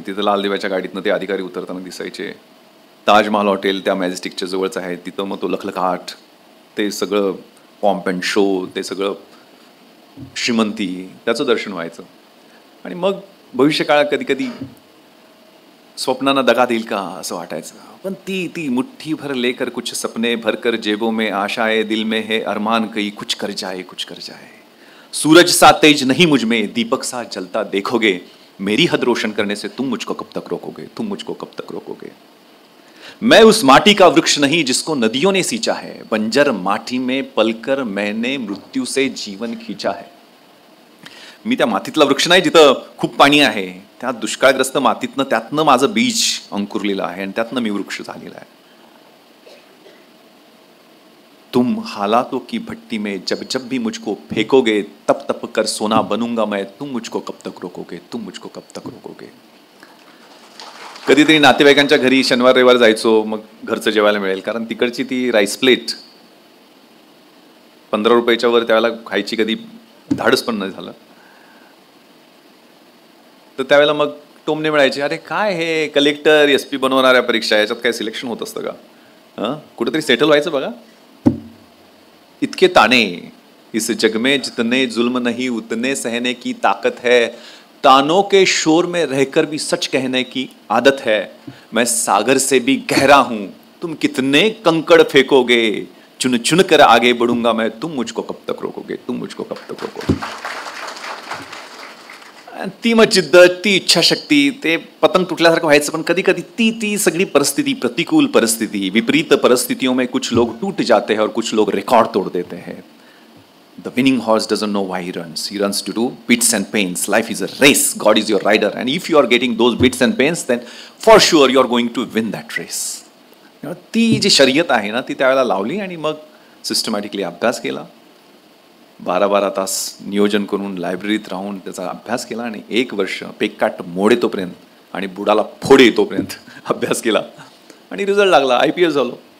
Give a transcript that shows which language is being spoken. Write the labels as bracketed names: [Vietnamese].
[Marathi] तिथं लाल दिव्याच्या गाडीतनं ते अधिकारी उतरताना दिसायचे. ताजमहाल हॉटेल त्या मॅजेस्टिकच्या जवळच आहे. तिथं मग तो लखलखाट, ते सगळं पॉम्प अँड शो, ते सगळं श्रीमंती, त्याचं दर्शन व्हायचं. आणि मग भविष्यकाळात कधी कधी स्वप्नांना दगा देईल का असं वाटायचं. पण ती [Hindi] मुट्ठी भर लेकर कुछ सपने भरकर जेबों में आशाए दिल में है अरमान कहीं कुछ कर जाए कुछ कर जाए. सूरज सा तेज नहीं मुझ में दीपक सा जलता देखोगे मेरी हद रोशन करने से तुम मुझको कब तक रोकोगे, तुम मुझको कब तक रोकोगे. मैं उस माटी का वृक्ष नहीं जिसको नदियों ने सींचा है, बंजर माटी में पलकर मैंने मृत्यू से जीवन खींचा है. [Marathi] मी त्या मातीतला वृक्ष नाही जिथं खूप पाणी आहे. त्या दुष्काळग्रस्त मातीतनं, त्यातनं माझं बीज अंकुरलेलं आहे आणि त्यातनं मी वृक्ष झालेला आहे. [Hindi] तुम हालातों की भट्टी में जब जब भी मुझको फेंकोगे तप तप कर सोना बनूंगा मैं, तुम मुझको कब तक रोकोगे, तुम मुझको कब तक रोकोगे. [Marathi] कधीतरी नातेवाईकांच्या घरी शनिवार रविवार जायचो. मग घरचं जेवायला मिळेल, कारण तिकडची ती राईस प्लेट 15 रुपयाच्या वर त्यावेळेला खायची कधी धाडस पण नाही झालं. तर त्यावेळेला मग टोमणे मिळायचे, अरे काय हे कलेक्टर SP बनवणाऱ्या परीक्षा, याच्यात काय सिलेक्शन होत असतं का, हां कुठेतरी सेटल व्हायचं बघा. [Hindi] इतके ताने इस जग में जितने जुल्म नहीं उतने सहने की ताकत है, तानों के शोर में रहकर भी सच कहने की आदत है. मैं सागर से भी गहरा हूं, तुम कितने कंकड़ फेंकोगे, चुन चुन कर आगे बढ़ूंगा मैं, तुम मुझको कब तक रोकोगे, तुम मुझको कब तक रोकोगे. [Marathi] ती मग जिद्दत, ती इच्छाशक्ती, ते पतंग तुटल्यासारखं व्हायचं. पण कधी कधी ती सगळी परिस्थिती, प्रतिकूल परिस्थिती, [Hindi] विपरीत परिस्थितियों में कुछ लोग टूट जाते हैं और कुछ लोग रिकॉर्ड तोड़ देते हैं. [English] The winning horse doesn't know why he runs. He runs to do bits and pains. Life is a race. God is your rider. And if you are getting those bits and pains, then for sure you are going to win that race. [Marathi] ती जी शर्यत आहे ना, ती त्यावेळेला लावली आणि मग systematically अभ्यास केला. 12-12 तास नियोजन करून लायब्ररीत राहून त्याचा अभ्यास केला आणि 1 वर्ष पेकाट मोड येतोपर्यंत आणि बुडाला फोड येतोपर्यंत अभ्यास केला आणि रिझल्ट लागला. IPS झालो.